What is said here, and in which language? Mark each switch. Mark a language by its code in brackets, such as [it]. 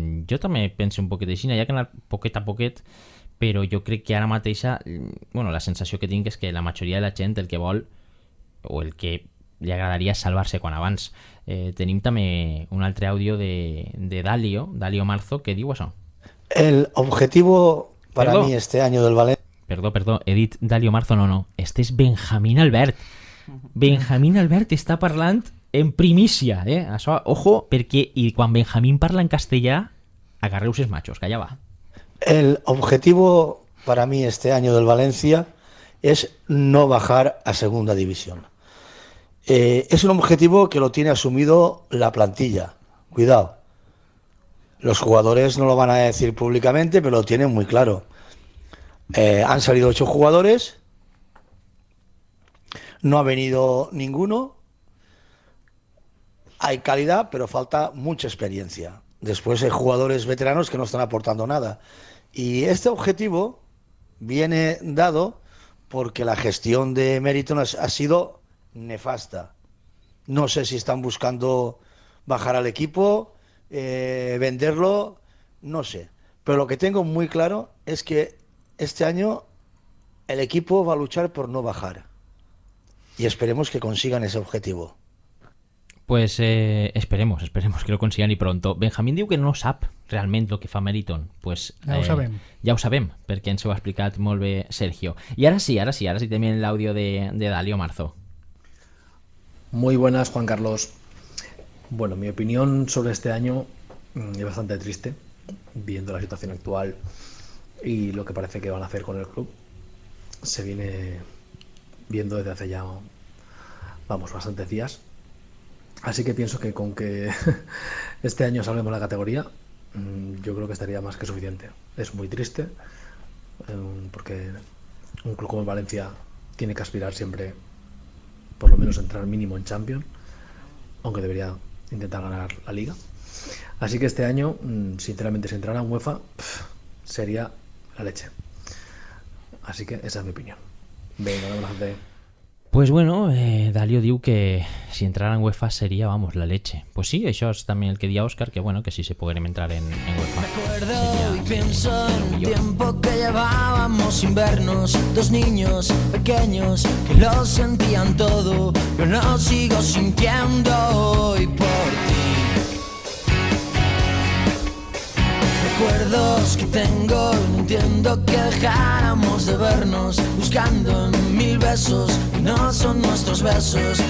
[ca] Jo també penso un poquet així, hi ha que anar poquet a poquet, però jo crec que ara mateixa, la sensació que tinc és que la majoria de la gent el que vol o el que li agradaria és salvar-se quan abans. Tenim també un altre àudio de Dalio Marzo, que diu això. [es] El objetivo para mí este año del Valencia... [ca] Perdó, he dit Dalio Marzo, no. Este és Benjamín Albert. Benjamín Albert està parlant en primícia, Això, ojo, perquè quan Benjamín parla en castellà, agarreu ses machos, que allà va. [es] El objetivo para mí este año del Valencia es no bajar a segunda división. Es un objetivo que lo tiene asumido la plantilla. Cuidado. Los jugadores no lo van a decir públicamente, pero lo tienen muy claro. Han salido 8 jugadores. No ha venido ninguno. Hay calidad, pero falta mucha experiencia. Después hay jugadores veteranos que no están aportando nada. Y este objetivo viene dado porque la gestión de Meriton ha sido nefasta. No sé si están buscando bajar al equipo, venderlo, no sé. Pero lo que tengo muy claro es que este año el equipo va a luchar por no bajar. Y esperemos que consigan ese objetivo. Pues esperemos que lo consigan i pronto. [ca] Benjamín diu que no sap realment el que fa Meriton. Pues, ja ho sabem, perquè ens ho ha explicat molt bé Sergio. I ara sí també l'àudio de Dalio Marzo. [es] Muy buenas, Juan Carlos. Bueno, mi opinión sobre este año es bastante triste, viendo la situación actual y lo que parece que van a hacer con el club. Se viene viendo desde hace ya, bastantes días. Así que pienso que con que este año salvemos la categoría, yo creo que estaría más que suficiente. Es muy triste, porque un club como el Valencia tiene que aspirar siempre, por lo menos entrar mínimo en Champions, aunque debería intentar ganar la Liga. Así que este año, sinceramente, si entrara en UEFA, sería la leche. Así que esa es mi opinión. Venga, un abrazo. [ca] Pues bueno, Dalio diu que [es] si entrara en UEFA sería, la leche. [ca] Pues sí, això és també el que dia Òscar, que [es] que si se pudiera entrar en UEFA. Recuerdo y pienso en el tiempo que llevábamos sin vernos, 2 niños pequeños que lo sentían todo. Yo lo sigo sintiendo hoy por ti. Recuerdos que tengo, no entiendo que dejáramos de vernos, buscando en 1000 besos que no son nuestros besos.